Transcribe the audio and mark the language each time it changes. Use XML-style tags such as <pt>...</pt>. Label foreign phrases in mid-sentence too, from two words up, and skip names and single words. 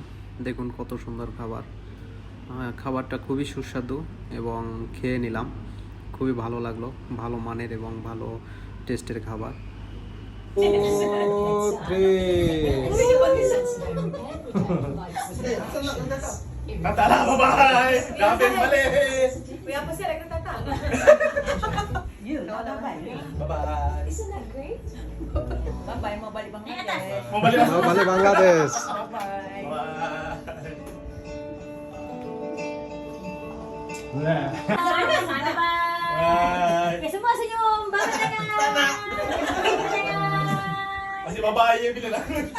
<bn>দেখুন কত সুন্দর খাবার। খাবারটা খুবই সুস্বাদু এবং খেয়ে নিলাম, খুবই ভালো লাগলো। ভালো মানের এবং ভালো টেস্টের খাবার।</bn> <ms>Tata lah, bye-bye. Dah habis balik. Apa sih lagi Tata? Bye-bye.</ms> <en>Isn't that great? Bye-bye,</en> <ms>mau balik Bangladesh. Mau balik Mau balik Bangladesh. Bye-bye. Bye. Sana, bye. Bye. Okay, semua senyum. Bye, jangan. Masih bye-bye je bila nak.</ms>